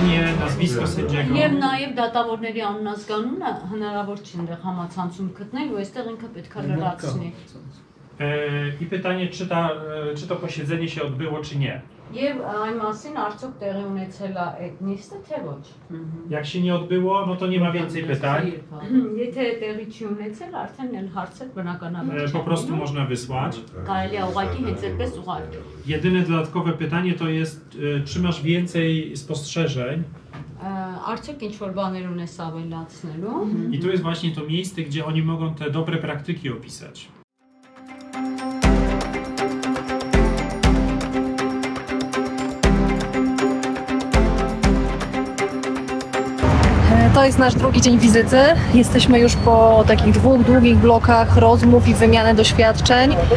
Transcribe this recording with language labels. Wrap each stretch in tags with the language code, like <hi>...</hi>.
<hy>Եվ նաև դատավորների անունազգանունը հնարավոր չի այնտեղ համացանցում գտնել ու այստեղ ինքը պետք է լրացնի։</hy> <pl>I pytanie, czy to posiedzenie się odbyło, czy nie.</pl> <hy>Եվ այն մասին արդյոք տեղի ունեցել է այդ նիստը, թե ոչ։</hy> <pl>Jak się nie odbyło, no to nie ma więcej pytań.</pl> <hy>Եթե տեղի չի ունեցել, արդեն էլ հարցեր բնականաբար։</hy> <pl>Po prostu można wysłać.</pl> <hy>Կարելի է ուղղակի հենց այդպես ուղարկել։</hy> <pl>Jedyne dodatkowe pytanie to jest, czy masz więcej spostrzeżeń?</pl> <hy>Արդյոք ինչ որ բաներ ունես ավելացնելու։</hy> <pl>I tu jest właśnie to miejsce, gdzie oni mogą te dobre praktyki opisać. To jest nasz drugi dzień wizyty. Jesteśmy już po takich dwóch długich blokach rozmów i wymiany doświadczeń.</pl>